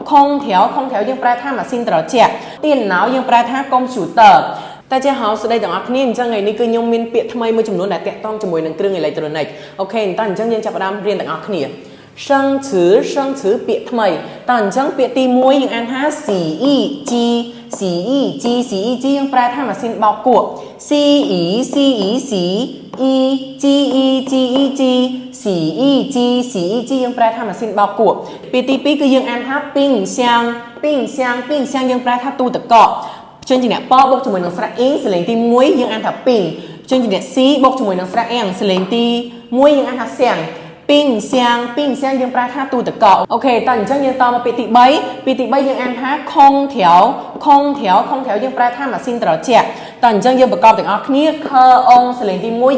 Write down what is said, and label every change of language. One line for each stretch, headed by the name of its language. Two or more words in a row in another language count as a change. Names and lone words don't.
Khmer: 空调យើងប្រើថាម៉ាស៊ីនត្រជាក់电脑យើងប្រើថាកុំព្យូទ័រតែជាហៅស្ដីទាំងអស់គ្នាអញ្ចឹងថ្ងៃនេះគឺខ្ញុំមានពាក្យថ្មីមួយចំនួនដែលតាក់ទងជាមួយនឹងគ្រឿងអេឡិចត្រូនិកអូខេតោះអញ្ចឹងយើងចាប់ផ្ដើមរៀនទាំងអស់គ្នា生词ពាក្យថ្មីតោះអញ្ចឹងពាក្យទី1យើងអានថា洗衣机យើងប្រើថាម៉ាស៊ីនបោកគក់洗衣机洗衣机យើងប្រើថាម៉ាស៊ីនបោកគក់ពាក្យទី2គឺយើងអានថា冰箱យើងប្រើថាទូទឹកកកជើងជាអ្នកប៉បូកជាមួយនឹងស្រៈអ៊ីងសលេងទី1យើងអានថាពីងជើងជាអ្នកស៊ីបូកជាមួយនឹងស្រៈអៀងសលេងទី1យើងអានថាសៀងពីង សៀងយើងប្រើថាទូទឹកកកអូខេតោះអញ្ចឹងយើងតមកពាក្យទី3យើងអានថាខុងថៅយើងប្រើថាម៉ាស៊ីនត្រជាក់តោះអញ្ចឹងយើងប្រកបទាំងអស់គ្នាខអងសលេងទី1